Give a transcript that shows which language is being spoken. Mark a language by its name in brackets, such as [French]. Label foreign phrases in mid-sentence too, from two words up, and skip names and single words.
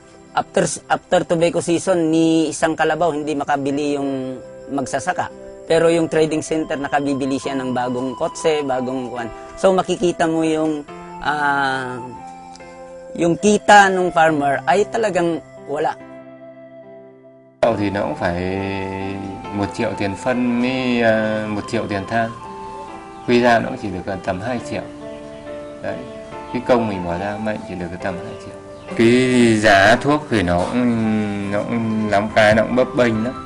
[English] After tobacco season, [Filipino] ni isang kalabaw hindi makabili yung magsasaka. Pero yung trading center nakabibili siya ng bagong kotse, bagong kuwan. So makikita mo yung kita ng farmer ay talagang wala. [Vietnamese] Thì nó cũng phải 1 triệu tiền phân với 1 triệu tiền than. Quy ra nó chỉ được tầm 2 triệu. Đấy, cái công mình bỏ ra mệnh chỉ được tầm 2 triệu. Cái giá thuốc thì nó cũng lắm cái nó cũng bấp bênh lắm.